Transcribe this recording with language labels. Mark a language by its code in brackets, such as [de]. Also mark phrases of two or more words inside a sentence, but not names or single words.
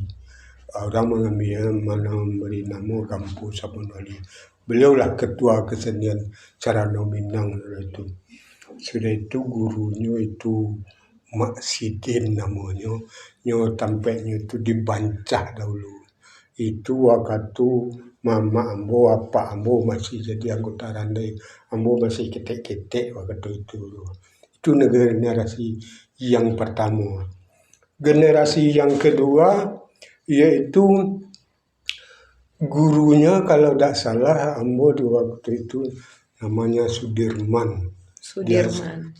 [id] Orang memberi nama Gampo Sampono Mulie. Beliaulah ketua kesenian Carano Minang itu. Sudah itu gurunya itu Mak Sidin namanya. Tampaknya itu di Bancah dahulu. [min] itu waktu mama ambo, apa ambo masih jadi anggota Randai, ambo masih ketek-ketek waktu itu. [id] Itu generasi yang pertama. Generasi yang kedua yaitu gurunya kalau tidak salah ambo di waktu itu namanya Sudirman. Sudirman.